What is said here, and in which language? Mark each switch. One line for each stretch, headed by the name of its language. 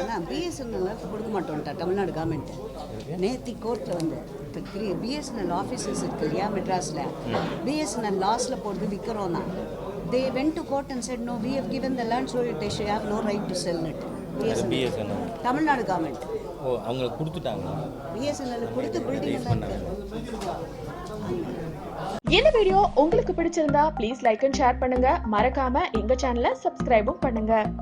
Tamil: BSNL கொடுக்க மாட்டோம்ட்டா Tamil Nadu government. நேத்தி கோர்ட்டில் வந்து பிஎஸ்என்எல் ஆஃபீஸர்ஸ் இருக்கு இல்லையா மெட்ராஸில், பிஎஸ்என்எல் லாஸில் போட்டு விற்கிறோன்னா
English: they went to court and said no, we have given the land, so they should have no right to sell it.
Tamil: BSNL Tamil Nadu government அவங்களுக்கு கொடுத்துட்டாங்க. பிஎஸ்என்எல் கொடுத்து பில்டிங் தான் இருக்கு. இந்த வீடியோ உங்களுக்கு பிடிச்சிருந்தா ப்ளீஸ் லைக் அண்ட் ஷேர் பண்ணுங்க. மறக்காம எங்க சேனலை சப்ஸ்கிரைபும் பண்ணுங்க.